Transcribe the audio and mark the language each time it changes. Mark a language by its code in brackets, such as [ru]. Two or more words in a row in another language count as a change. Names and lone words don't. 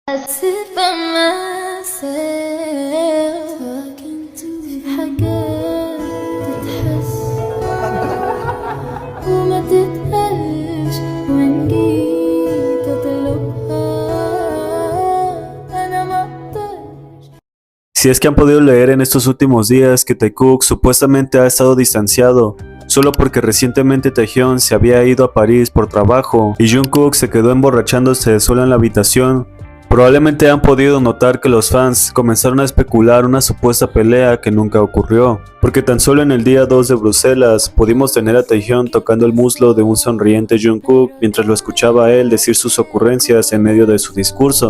[en] sit by myself talking to [ar] في حاجات تتحس وما تتقالش وإن جيت أطلبها أنا ما أقدرش. [es] Si es que han podido leer en estos últimos días que Taekook supuestamente ha estado distanciado solo porque recientemente Taehyun se había ido a París por trabajo y Jungkook se quedó emborrachándose solo en la habitación, probablemente han podido notar que los fans comenzaron a especular una supuesta pelea que nunca ocurrió, porque tan solo en el día 2 de Bruselas pudimos tener a Taehyun tocando el muslo de un sonriente Jungkook mientras lo escuchaba a él decir sus ocurrencias en medio de su discurso.